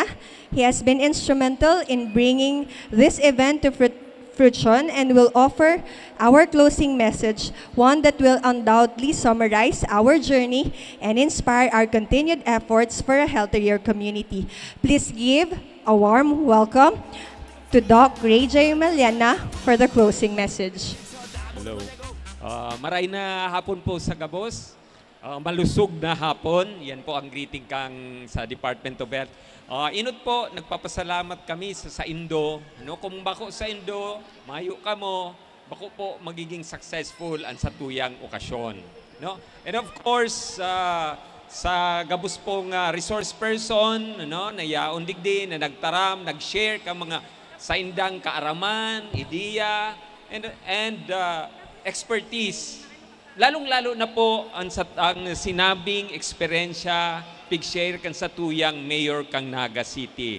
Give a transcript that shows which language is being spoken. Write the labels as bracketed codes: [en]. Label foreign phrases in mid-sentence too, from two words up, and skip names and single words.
[en] He has been instrumental in bringing this event to fruition and will offer our closing message, one that will undoubtedly summarize our journey and inspire our continued efforts for a healthier community. Please give a warm welcome to Doc Ray J. Miliana for the closing message. Hello. [bik] Maray na hapon po sa Gabos. Malusog na hapon. Yan po ang greeting kang sa Department of Health. Inot po, nagpapasalamat kami sa Indo. No? Kung bako sa Indo, mayo ka mo, bako po magiging successful ang sa tuyang okasyon. [en] No? And of course, [bik] sa Gabos pong resource person, no? Na yaon digdi, na nagtaram, nag-share ka mga sa indang kaaraman, ideya, [en] and expertise. [bik] Lalong-lalo na po ang sinabing eksperyensya, pig-share kan sa tuyang Mayor kang Naga City.